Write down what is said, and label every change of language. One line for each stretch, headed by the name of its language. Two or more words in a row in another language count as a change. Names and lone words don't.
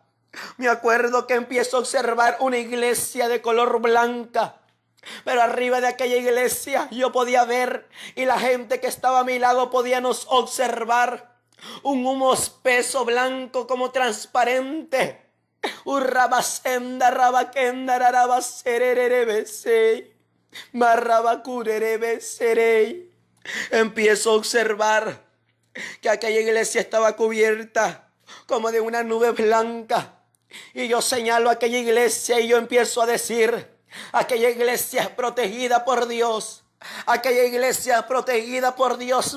Spanish: Me acuerdo que empiezo a observar una iglesia de color blanca. Pero arriba de aquella iglesia yo podía ver, y la gente que estaba a mi lado podíamos observar un humo espeso blanco como transparente. Urrabasenda rabakenda rarabasererebe marrabakurerebe serei. Empiezo a observar que aquella iglesia estaba cubierta como de una nube blanca. Y yo señalo a aquella iglesia y yo empiezo a decir: aquella iglesia es protegida por Dios. Aquella iglesia es protegida por Dios.